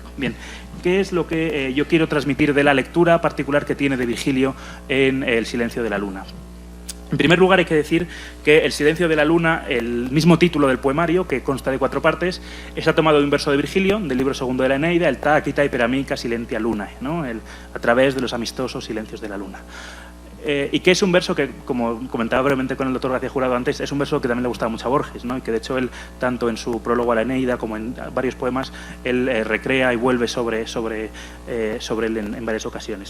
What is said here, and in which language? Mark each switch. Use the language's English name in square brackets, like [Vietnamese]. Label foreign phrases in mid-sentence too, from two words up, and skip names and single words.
[Spanish] Bien, ¿qué es lo que yo quiero transmitir de la lectura particular que tiene de Virgilio en El silencio de la luna? En primer lugar, hay que decir que El silencio de la luna, el mismo título del poemario, que consta de 4 partes, está tomado de un verso de Virgilio, del libro segundo de la Eneida, el [Latin] ta quita per amica silentia lunae, [Spanish] ¿no? A través de los amistosos silencios de la luna. Y que es un verso que, como comentaba brevemente con el doctor García Jurado antes, es un verso que también le gustaba mucho a Borges, ¿no? Y que de hecho él, tanto en su prólogo a la Eneida como en varios poemas, él recrea y vuelve sobre él en varias ocasiones.